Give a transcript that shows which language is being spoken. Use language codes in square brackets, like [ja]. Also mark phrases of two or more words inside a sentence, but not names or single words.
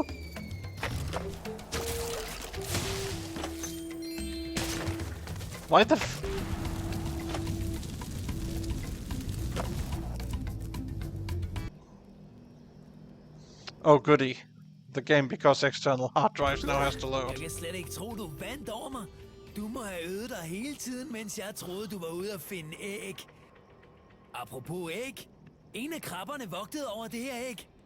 [en] Why the f... Oh goody. The game, because external hard drives now has to load. [da] Jeg kan slet ikke tro, du vandt over mig. Du må have øvet dig hele tiden, mens jeg troede, du var ude at finde æg. Apropos æg. En af krabberne vogtede over det her æg.